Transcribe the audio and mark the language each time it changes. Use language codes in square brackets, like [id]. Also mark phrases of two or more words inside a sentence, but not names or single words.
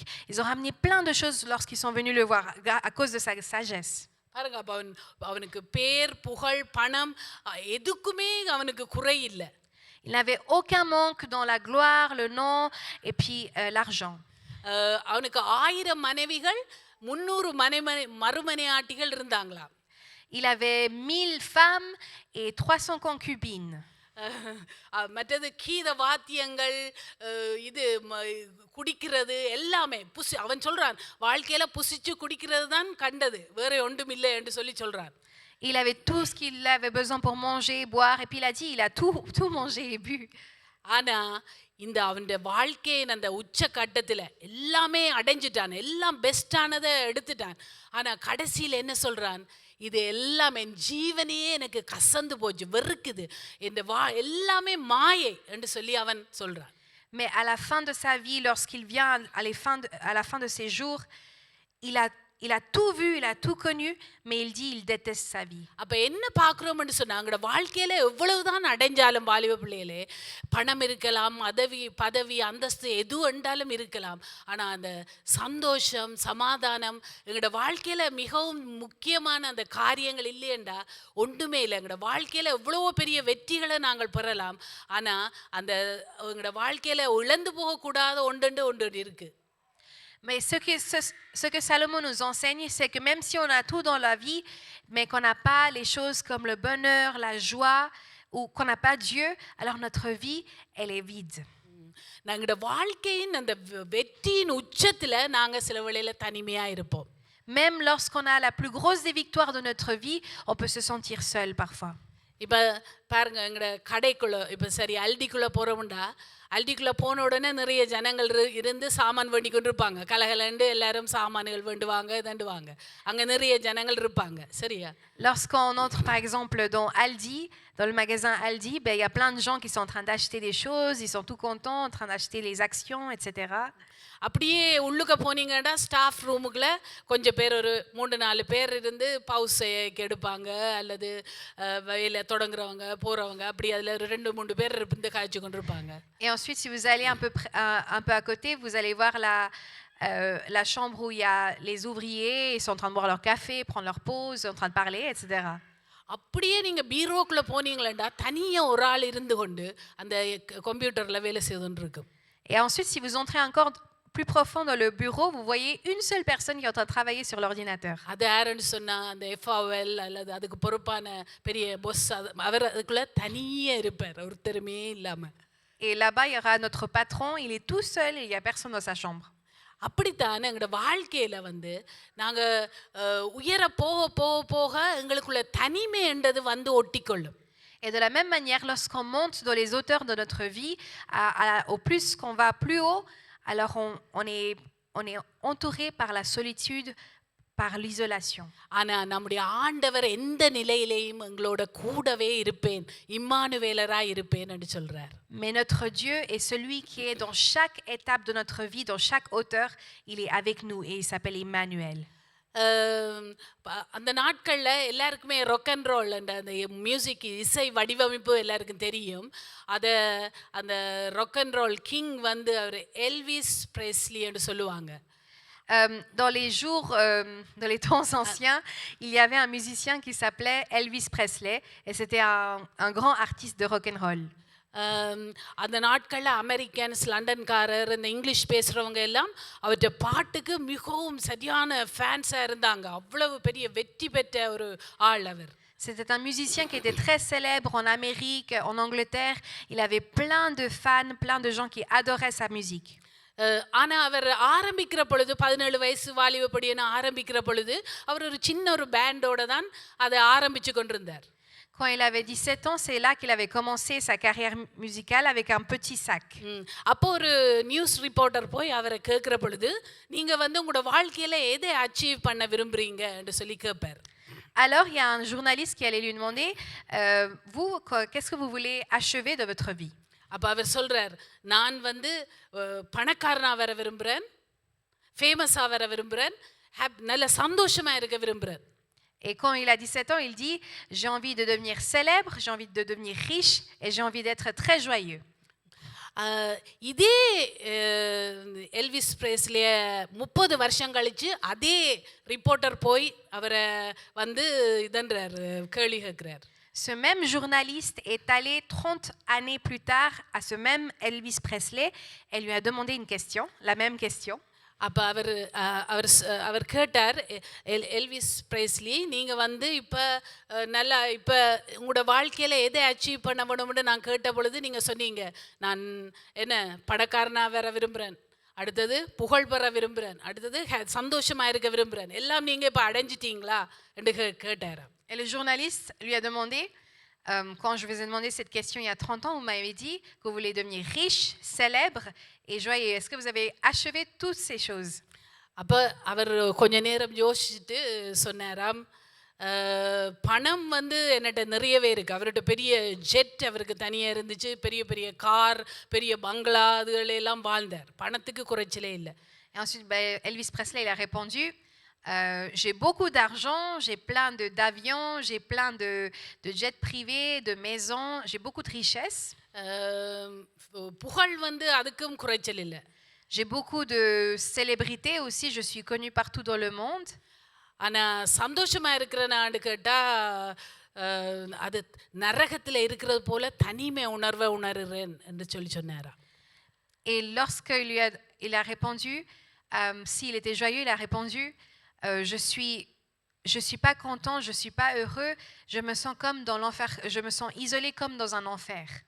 [fr] Ils ont ramené plein de choses lorsqu'ils sont venus le voir à cause de sa sagesse. [ta] பாருங்க, அவனுக்கு பேர், புகழ், பணம் எதுக்குமே அவனுக்கு குறை இல்லை. [fr] Il n'avait aucun manque dans la gloire, le nom et puis l'argent. [ta] அவனுக்கு 1000 மனைவிகள், 300 மறுமனையாட்டிகள் இருந்தாங்களாம். [fr] Il avait 1000 femmes et 300 concubines. [ta] மற்றது கீத வாத்தியங்கள், இது குடிக்கிறது எல்லாமே அவன் சொல்றான், வாழ்க்கையில புசிச்சு குடிக்கிறது தான் கண்டது, வேற ஒன்றும் இல்லை என்று சொல்றான். [fr] Il avait tout ce qu'il avait besoin pour manger, boire, et puis il a dit, il a tout mangé et bu. [ta] ஆனா இந்த அவனுடைய வாழ்க்கையின் அந்த உச்ச கட்டத்துல எல்லாமே அடைஞ்சிட்டான், எல்லாம் பெஸ்டானதை எடுத்துட்டான். ஆனா கடைசியில் என்ன சொல்றான், இது எல்லாம் என் ஜீவனையே எனக்கு கசந்து போச்சு, வெறுக்குது, இந்த எல்லாமே மாயை என்று சொல்லி அவன் சொல்றான். [fr] Mais à la fin de sa vie, lorsqu'il vient à la fin de ses jours, il a tout vu, il a tout connu, mais il dit il déteste sa vie. [ta] அப்ப என்ன பார்க்கிறோம்னு சொன்னாங்கட, வாழ்க்கையில எவ்வளவுதான் அடைஞ்சாலும் வாலிப பிள்ளைகளே, பணம் இருக்கலாம், பதவி, அந்தஸ்து எது வேண்டாலும் இருக்கலாம், ஆனா அந்த சந்தோஷம், சமாதானம் எங்களோட வாழ்க்கையில மிகவும் முக்கியமான அந்த காரியங்கள் இல்லையண்டா ஒன்றுமே இல்லை. எங்களோட வாழ்க்கையில எவ்வளவோ பெரிய வெற்றிகளை நாங்கள் பெறலாம், ஆனா அந்த எங்களோட வாழ்க்கையில இழந்து போகக்கூடாத ஒன்று இருக்கு. [fr] Mais ce que Salomon nous enseigne, c'est que même si on a tout dans la vie, mais qu'on n'a pas les choses comme le bonheur, la joie, ou qu'on n'a pas Dieu, alors notre vie, elle est vide. [ta] நாங்களோட வாழ்க்கையின் அந்த வெற்றியின் உச்சத்துல நாங்க சில வேளையில தனிமையா இருப்போம். [fr] Même lorsqu'on a la plus grosse des victoires de notre vie, on peut se sentir seul parfois. [ta] இப்போ பாருங்க, எங்களோட கடைக்குள்ள இப்போ சரி அல்டிக்குள்ளே போகிறோம்டா, அல்டிக்குள்ளே போன உடனே நிறைய ஜனங்கள் இருந்து சாமான் வேண்டி கொண்டு இருப்பாங்க, கலகலண்டு எல்லாரும் சாமான்கள் வேண்டுவாங்க, இதண்டுவாங்க, அங்கே நிறைய ஜனங்கள் இருப்பாங்க, சரியா? [fr] Lorsqu'on entre par exemple dans Aldi, dans le magasin Aldi, il y a plein de gens qui sont en train d'acheter des choses, ils sont tout contents, en train d'acheter les actions, etc. [ta] அப்படியே உள்ளுக்க போனீங்கன்னா ஸ்டாஃப் ரூமுக்குள்ள கொஞ்சம் பேர், ஒரு 3-4 பேர் இருந்து பவுஸைக்கு எடுப்பாங்க, அல்லது வேலை தொடங்குறவங்க போகிறவங்க, அப்படி அதில் 2-3 பேர் இருந்து காய்ச்சி கொண்டு இருப்பாங்க. [fr] Et ensuite, si vous allez un peu à côté, vous allez voir la chambre où il y a les ouvriers, ils sont en train de boire leur café, prendre leur pause, en train de parler, etc. [ta] அப்படியே நீங்க பீரோக்குள்ள போனீங்களா, தனியா ஒரு ஆள் இருந்து கொண்டு அந்த கம்ப்யூட்டர்ல வேலை செய்துன்னு இருக்கும். [fr] Et ensuite, si vous entrez encore plus profond dans le bureau, vous voyez une seule personne qui est en train de travailler sur l'ordinateur. [ta] அது யாருன்னு சொன்னா அந்த FAOL அல்லது அதுக்கு பொறுப்பான பெரிய பாஸ், அவர் அதுக்குள்ள தனியா இருப்பார், ஒருத்தருமே இல்லாம. [fr] Et là-bas, il y aura notre patron, il est tout seul et il n'y a personne dans sa chambre. [ta] அப்படித்தான் எங்களோட வாழ்க்கையில வந்து நாங்க உயர போக போக போக எங்களுக்குள்ள தனிமைன்றது வந்து ஒட்டிக்கொள்ளும். [fr] Et de la même manière, lorsqu'on monte dans les hauteurs de notre vie, au plus qu'on va plus haut, alors on est entouré par la solitude, par l'isolation. [ta] ஆனா நம்முடைய ஆண்டவர் எந்த நிலையிலேயும் எங்களோட கூடவே இருப்பேன், இம்மானுவேலரா இருப்பேன் என்று சொல்றார். [fr] Mais notre Dieu est celui qui est dans chaque étape de notre vie, dans chaque hauteur, il est avec nous et il s'appelle Emmanuel. [ta] அந்த நாட்களில் எல்லாருக்குமே [en] rock and roll [ta] அந்த மியூசிக் இசை வடிவமைப்பு எல்லாருக்கும் தெரியும். அதை அந்த [en] rock and roll king [ta] வந்து அவர் எல்விஸ் பிரெஸ்லி என்று சொல்லுவாங்க. [fr] Dans les jours, dans les temps anciens, il y avait un musicien qui s'appelait Elvis Presley et c'était un grand artiste de [en] rock and roll. [ta] அந்த நாட்களில் அமெரிக்கன்ஸ், லண்டன்காரர், இந்த இங்கிலீஷ் பேசுகிறவங்க எல்லாம் அவற்றை பாட்டுக்கு மிகவும் சரியான ஃபேன்ஸாக இருந்தாங்க. அவ்வளவு பெரிய வெற்றி பெற்ற ஒரு ஆள் அவர். [fr] C'était un musicien qui était très célèbre en Amérique, en Angleterre. Il avait plein de fans, plein de gens qui adoraient sa musique. [ta] ஆனால் அவர் ஆரம்பிக்கிற பொழுது 17 வயசு வாலிபப்படின்னு ஆரம்பிக்கிற பொழுது அவர் ஒரு சின்ன ஒரு பேண்டோட தான் அதை ஆரம்பித்து கொண்டிருந்தார். [fr] Quand il avait 17 ans, c'est là qu'il avait commencé sa carrière musicale avec un petit sac. [ta] அப்போ ஒரு நியூஸ் ரிப்போர்ட்டர் போய் அவரை கேட்குற பொழுது நீங்கள் வந்து உங்களோட வாழ்க்கையில் எதை அச்சீவ் பண்ண விரும்புகிறீங்க என்று சொல்லி கேட்பார். [fr] Alors, il y a un journaliste qui allait lui demander, vous, qu'est-ce que vous voulez achever de votre vie? [ta] அப்போ அவர் சொல்கிறார், நான் வந்து பணக்காரனாக வர விரும்புகிறேன், ஃபேமஸாக வர விரும்புகிறேன், நல்ல சந்தோஷமாக இருக்க விரும்புகிறேன். [fr] Et quand il a 17 ans, il dit, j'ai envie de devenir célèbre, j'ai envie de devenir riche et j'ai envie d'être très joyeux. [ta] இதே எல்விஸ் பிரேஸ்லிய 30 வருஷம் கழிச்சு அதே ரிப்போர்ட்டர் போய் அவரை வந்து இதன்றார், கேள்வி கேட்குறார். [fr] Ce même journaliste est allé 30 années plus tard à ce même Elvis Presley et lui a demandé une question, la même question. [ta] அப்போ அவர் கேட்டார், எல்விஸ் பிரேஸ்லி, நீங்கள் வந்து இப்போ நல்லா இப்போ உங்களோட வாழ்க்கையில் எதை அச்சீவ் பண்ண வேணும்னு நான் கேட்ட பொழுது நீங்கள் சொன்னீங்க, நான் என்ன பணக்காரனாக வர விரும்புகிறேன், அடுத்தது புகழ் பெற விரும்புகிறேன், அடுத்தது சந்தோஷமாக இருக்க விரும்புகிறேன், எல்லாம் நீங்கள் இப்போ அடைஞ்சிட்டீங்களா என்று கேட்டார். [fr] Et le journaliste lui a demandé, quand je vous ai demandé cette question il y a 30 ans, vous m'avez dit que vous voulez devenir riche, célèbre et joyeux. Est-ce que vous avez achevé toutes ces choses? [ta] அப்போ அவர் கொஞ்ச நேரம் யோசிச்சுட்டு சொன்னாராம், பணம் வந்து என்னட்ட நிறையவே இருக்குது. அவர்கிட்ட பெரிய ஜெட் அவருக்கு தனியாக இருந்துச்சு, பெரிய பெரிய கார், பெரிய பங்களா, அதுகளெல்லாம் வாழ்ந்தார், பணத்துக்கு குறைச்சலே இல்லை. [fr] Et ensuite, Elvis Presley il a répondu, j'ai beaucoup d'argent, j'ai plein d'avions, j'ai plein de jets privés, de maisons, j'ai beaucoup de richesses. [ta] புகழ் வந்து அதுக்கும் குறைச்சல் இல்லை. [fr] J'ai beaucoup de célébrités aussi, je suis connue partout dans le monde. [ta] ஆனால் சந்தோஷமாக இருக்கிறனான்னு கேட்டால் அது நரகத்தில் இருக்கிறது போல தனிமை உணர்வை உணர்கிறேன் என்று சொன்னாரா. [fr] Et lorsque il a répondu, s'il était joyeux, il a répondu, je suis pas content, je suis pas heureux, je me sens comme dans l'enfer, je me sens isolé comme dans un enfer.